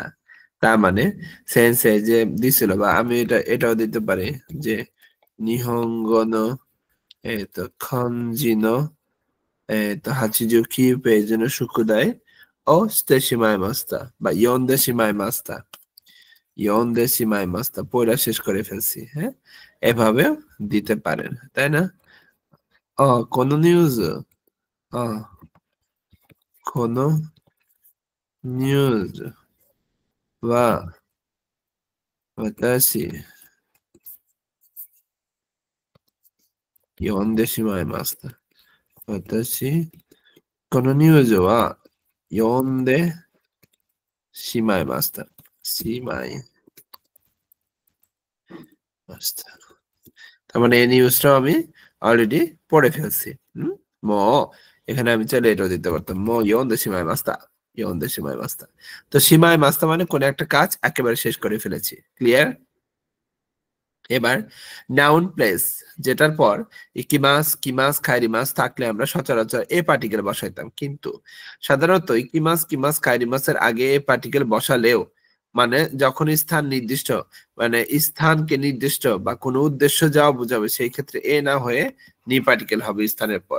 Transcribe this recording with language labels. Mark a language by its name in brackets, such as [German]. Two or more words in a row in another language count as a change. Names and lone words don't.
[Bangla] তার মানে সেন্সে যে দিছিল, বা আমি এটাও দিতে পারি যে [Japanese] 日本語 の 漢字 の 八十九 ページ の 宿題 を して しまい ました, [Bangla] বা [Japanese] 読んで しまい ました, 読んで しまい ました, [Bangla] পড়া শেষ করে ফেলছি। হ্যাঁ, এভাবেও দিতে পারেন, তাই না? কোনো নিউজ, কোনো নিউজ বা [Japanese] ওয়াতাশি 読んでしまいました。私、このニュースは読んでしまいました。 [Bangla] しまいました。তার মানে এই নিউজটাও আমি অলরেডি পড়ে ফেলছি। মো এখানে আমি চাইলে এটাও দিতে পারতাম, [Japanese] もう 読んで しまい ました, 読んで しまい ました. [Bangla] তো [Japanese] しまい ました [Bangla] মানে কোন একটা কাজ একেবারে শেষ করে ফেলেছি। ক্লিয়ার? এবার নাউন প্লেস, যেটার পর [Japanese] 行きます 来ます 帰ります [Bangla] থাকলে আমরা সচরাচর এ পার্টিকেল বসাইতাম, কিন্তু সাধারণত ইকিমাস কিমাস খাইরিমাসের আগে এ পার্টিকেল বসালেও মানে যখন স্থান নির্দিষ্ট, মানে স্থানকে নির্দিষ্ট বা কোনো উদ্দেশ্য যাওয়া বোঝাবে, সেই ক্ষেত্রে এ না হয়ে নি পার্টিকেল হবে স্থানের পর।